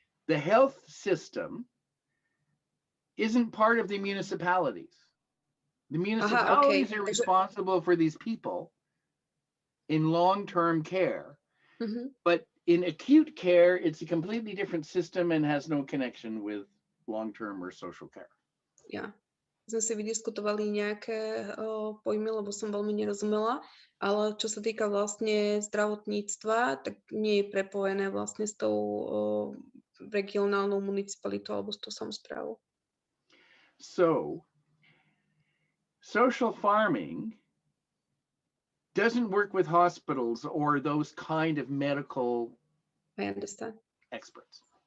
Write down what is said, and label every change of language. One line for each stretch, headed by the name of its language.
English: The health system isn't part of the municipalities. The municipalities are responsible for these people in long-term care, but in acute care, it's a completely different system and has no connection with long-term or social care. Yeah.
Slovak: Sme si vydiskutovali nejaké pojmy, lebo som veľmi nerozumela, ale čo sa týka vlastne zdravotníctva, tak nie je prepojené vlastne s tou regionálnou municipalitou alebo s tou samosprávou.
English: So, social farming doesn't work with hospitals or those kind of medical experts.